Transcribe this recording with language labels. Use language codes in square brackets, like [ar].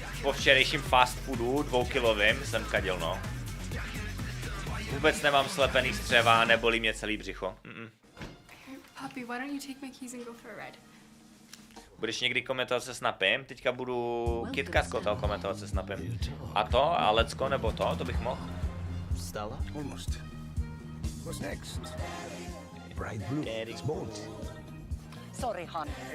[cs] Po včerejším fast foodu 2kilovým jsem kadil, no. Vůbec nemám slepený střeva, nebolí mě celý břicho. [en] Puppy, why don't you take my keys and go for a ride? [cs] Budeš někdy komentovat se Snapem? Teďka budu KitKat komentovat se Snapem. A to? A Lecko nebo to bych mohl? [en] Stella? Almost. What's next? Bright blue. It's bold. Sorry, hon.